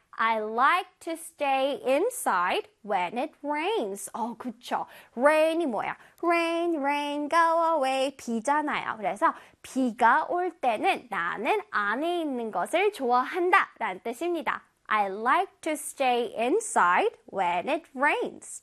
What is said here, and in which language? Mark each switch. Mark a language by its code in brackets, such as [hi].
[en] I like to stay inside when it rains. [ko] 그쵸. Rain이 뭐야? [en] Rain, rain, go away. [ko] 비잖아요. 그래서 비가 올 때는 나는 안에 있는 것을 좋아한다 라는 뜻입니다. [en] I like to stay inside when it rains.